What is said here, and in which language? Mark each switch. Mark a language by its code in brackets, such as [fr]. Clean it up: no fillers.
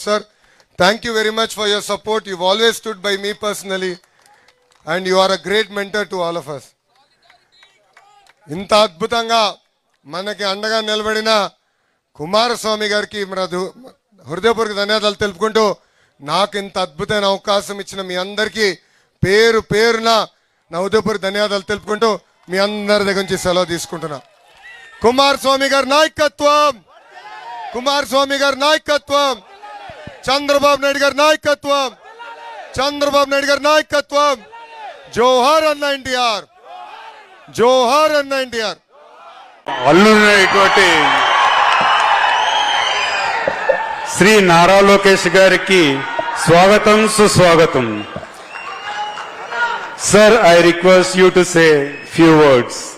[en] Sir, thank you very much for your support. You've always stood by me personally and you are a great mentor to all of us. [te] ఇంత అద్భుతంగా మనకి అండగా నిలబడిన కుమారస్వామి గారికి హృదయపూర్వక ధన్యవాదాలు తెలుపుకుంటూ, నాకు ఇంత అద్భుతమైన అవకాశం ఇచ్చిన మీ అందరికీ పేరు పేరున నా హృదయపూర్వక ధన్యవాదాలు తెలుపుకుంటూ మీ అందరి దగ్గర నుంచి సెలవు తీసుకుంటున్నా. కుమారస్వామి గారి నాయకత్వం, కుమారస్వామి గారి నాయకత్వం, చంద్రబాబు నాయుడు గారి నాయకత్వం, చంద్రబాబు నాయుడు గారి నాయకత్వం. జోహార్ అన్న ఎన్టీఆర్, జోహార్ అన్న ఎన్టీఆర్. అల్లునటువంటి శ్రీ నారా లోకేష్ గారికి స్వాగతం, సుస్వాగతం. [en] Sir, I request you to say few words.